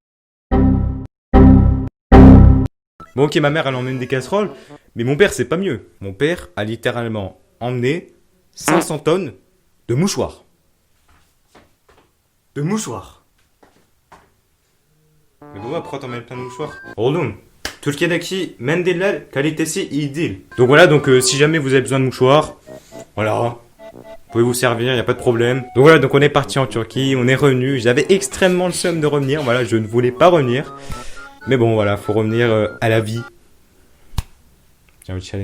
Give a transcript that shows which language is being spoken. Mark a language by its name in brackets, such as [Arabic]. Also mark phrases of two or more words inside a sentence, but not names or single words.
[French] Bon ok, ma mère, elle emmène des casseroles. Mais mon père, c'est pas mieux. Mon père a littéralement emmené 500 tonnes de mouchoirs. De mouchoirs. Mais pourquoi t'emmènes plein de mouchoirs? [Turkish] Oğlum, Türkiye'deki mendiller kalitesi iyi değil. [French] Donc voilà, donc si jamais vous avez besoin de mouchoirs, voilà, vous pouvez vous servir, y a pas de problème. Donc voilà, donc on est parti en Turquie, on est revenu. J'avais extrêmement le seum de revenir, voilà, je ne voulais pas revenir. Mais bon, voilà, faut revenir à la vie. J'ai envie de chialer.